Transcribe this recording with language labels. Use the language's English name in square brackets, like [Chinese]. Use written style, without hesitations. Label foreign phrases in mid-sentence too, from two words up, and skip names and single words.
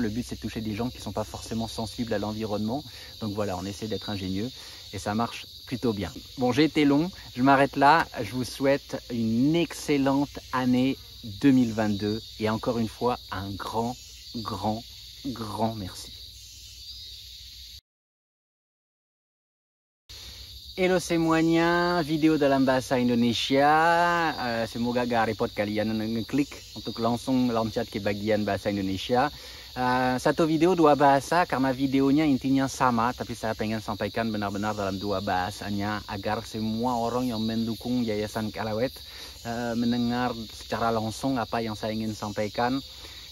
[French] Le but c'est de toucher des gens qui ne sont pas forcément sensibles à l'environnement, donc voilà, on essaie d'être ingénieux et ça marche plutôt bien. Bon, j'ai été long, je m'arrête là, je vous souhaite une excellente année 2022 et encore une fois un grand merci. [Indonesian] Hello semuanya, video dalam bahasa Indonesia. Semoga gak repot kalian ngeklik untuk langsung loncat ke bagian bahasa Indonesia. Satu video dua bahasa karena videonya intinya sama, tapi saya pengen sampaikan benar-benar dalam dua bahasanya agar semua orang yang mendukung Yayasan Calahuète mendengar secara langsung apa yang saya ingin sampaikan.